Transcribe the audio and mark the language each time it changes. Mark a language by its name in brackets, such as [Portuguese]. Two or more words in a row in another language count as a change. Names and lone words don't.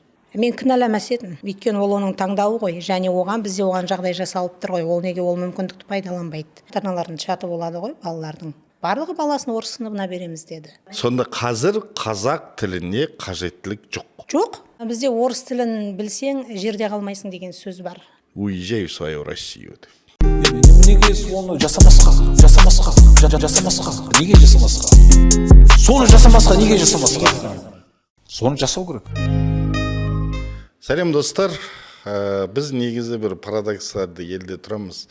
[Kazakh] Мен кінәламас едім, өйткені ол оның таңдауы ғой, және бізде оған жағдай жасалып тұр ғой, ол неге ол мүмкіндікті пайдаланбайды. Ата-аналардың чаты болады ғой, балалардың. Барлығы баласын орыс сыныбына береміз деді. Сонда қазір қазақ тіліне қажеттілік жоқ. Жоқ, бізде орыс тілін білсең, жерде қалмайсың деген сөз бар. [Russian] Уезжай в свою Россию. [Kazakh] Неге оны жасамасқа? Неге жасамасқа? Соны жасамасқа, неге жасамасқа? Соны жасау керек. Сәлем достар, біз негізі бір парадокстарды елде тұрамыз.